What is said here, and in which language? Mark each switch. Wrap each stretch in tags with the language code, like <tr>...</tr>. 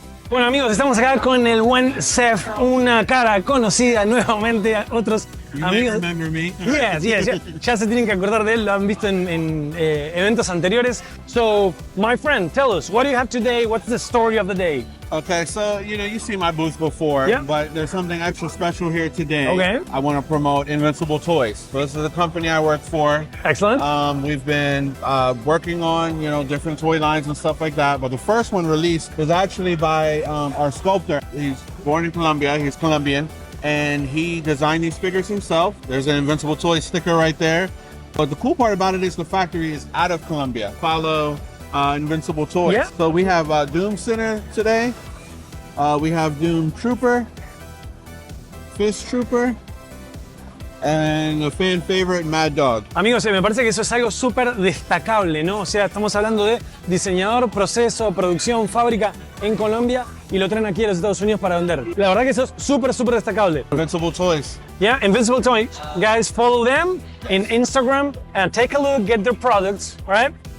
<es>Bueno amigos, estamos acá con el buen Seth, una cara conocida nuevamente a otros amigos.</es> <en>Remember me? Yes.</en> <es>Ya se tienen que acordar de él, lo han visto en eventos anteriores.</es> <en>So, my friend, tell us, what do you have today? What's the story of the day? Okay, so you see my booth before, Yeah. but there's something extra special here today. Okay. I want to promote Invincible Toys. So this is the company I work for. Excellent. We've been working on different toy lines and stuff like that. But the first one released was actually by our sculptor. He's born in Colombia. He's Colombian, and he designed these figures himself. There's an Invincible Toys sticker right there. But the cool part about it is the factory is out of Colombia. Follow Invincible Toys. Yeah. So we have Doom Center today. We have Doom Trooper, Fist Trooper, and a fan favorite, Mad Dog.</en> <es>Amigos, me parece que eso es algo súper destacable, ¿no? O sea, estamos hablando de diseñador, proceso, producción, fábrica en Colombia y lo traen aquí a los Estados Unidos para vender. La verdad que eso es súper destacable.</es> <en>Invincible Toys. Yeah, Invincible Toys. Guys, follow them in Instagram and take a look, get their products, all right?</en>